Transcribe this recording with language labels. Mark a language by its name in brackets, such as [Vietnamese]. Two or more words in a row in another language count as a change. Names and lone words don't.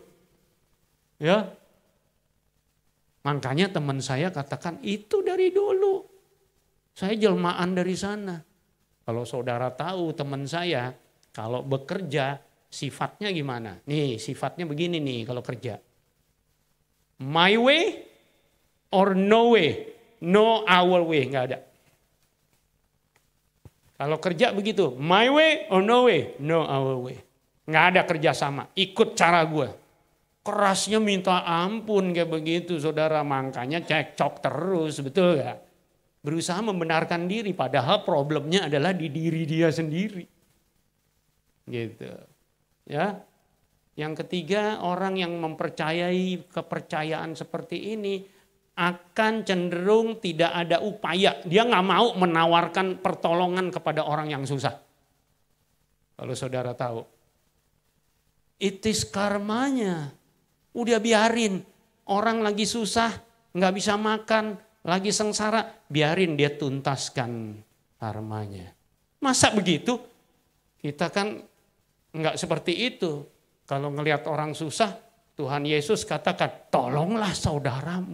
[Indonesian] Ya. Makanya teman saya katakan, itu dari dulu. Saya jelmaan dari sana. Kalau saudara tahu teman saya, kalau bekerja sifatnya gimana? Nih sifatnya begini nih kalau kerja. [English] My way or no way? No our way, [Indonesian] nggak ada. Kalau kerja begitu, [English] my way or no way? No our way. [Indonesian] Nggak ada kerjasama, ikut cara gue. Kerasnya minta ampun kayak begitu saudara, makanya cekcok terus, betul gak? Berusaha membenarkan diri, padahal problemnya adalah di diri dia sendiri. Gitu. Ya. Yang ketiga, orang yang mempercayai kepercayaan seperti ini akan cenderung tidak ada upaya. Dia nggak mau menawarkan pertolongan kepada orang yang susah. Kalau saudara tahu, [English] it is [Indonesian] karmanya. Udah biarin, orang lagi susah, nggak bisa makan, lagi sengsara, biarin dia tuntaskan karmanya. Masa begitu? Kita kan nggak seperti itu. Kalau ngelihat orang susah, Tuhan Yesus katakan, tolonglah saudaramu.